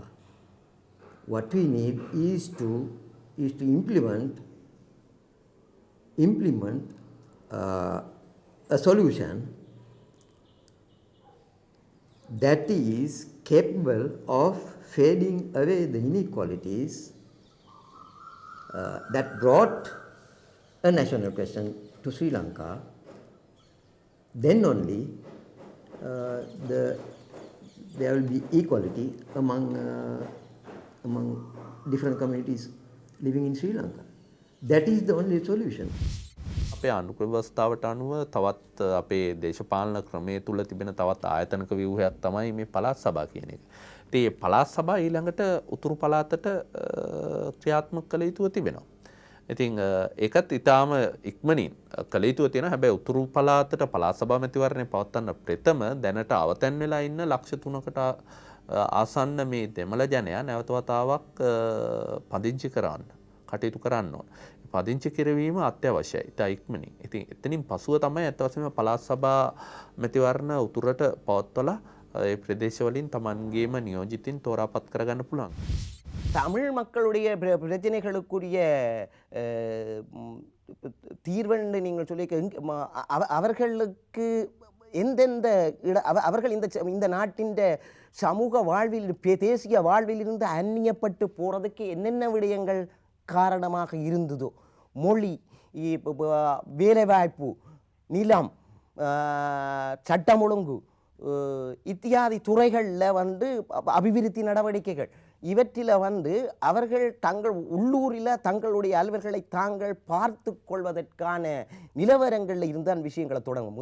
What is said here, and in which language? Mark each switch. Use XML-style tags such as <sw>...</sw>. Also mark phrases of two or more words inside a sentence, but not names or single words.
<en>What we need is to implement a solution that is capable of fading away the inequalities that brought a national question to Sri Lanka. Then only there will be equality among different communities living in Sri Lanka. That is the only solution.</en> <si>අපේ අනුකූල ව්‍යවස්ථාවට අනුව තවත් අපේ දේශපාලන ක්‍රමයේ තුල තිබෙන තවත් ආයතනික ව්‍යුහයක් තමයි මේ පළාත් සභා කියන එක. ඉතින් මේ පළාත් සභා ඊළඟට උතුරු පළාතට ක්‍රියාත්මක කළ යුතුව තිබෙනවා. ඉතින් ඒකත් ඊටාම ඉක්මනින් කළ යුතුව තියෙනවා. හැබැයි උතුරු පළාතට පළාත් සභා මැතිවරණය පවත්වන්න ප්‍රථම දැනට අවතැන් වෙලා ඉන්න ලක්ෂ 3කට ආසන්න මේ දෙමළ ජනයා නැවත වතාවක් පදිංචි කරන්න කටයුතු කරන්න ඕන. පදිංචි කිරවීම අත්‍යවශ්‍යයි. ඉතා ඉක්මනින්. ඉතින් එතනින් පසුව තමයි අත් වශයෙන්ම පළාත් සභා මැතිවරණ උතුරට පවත්වලා ඒ ප්‍රදේශවලින් Tamanගේම නියෝජිතින් තෝරාපත් කරගන්න පුළුවන්.</si> <ta>தமிழ் மக்களுடைய பிரச்சனைகளுக்குரிய தீர்வென்று நீங்கள் சொல்லி அவர்களுக்கு எந்தெந்த அவர்கள் இந்த நாட்டின் சமூக வாழ்வில் தேசிய வாழ்வில் இருந்து அந்நியப்பட்டு போகிறதுக்கு என்னென்ன விடயங்கள் காரணமாக இருந்ததோ, மொழி, வேலைவாய்ப்பு, நிலம், சட்டம் ஒழுங்கு இத்தியாதி துறைகளில் அபிவிருத்தி நடவடிக்கைகள் இவற்றில் அவர்கள் தங்கள் உள்ளூரில் தங்களுடைய அலுவல்களை தாங்கள் பார்த்து கொள்வதற்கான நிலவரங்களில் இருந்தான் விஷயங்களை தொடங்கும்.</ta>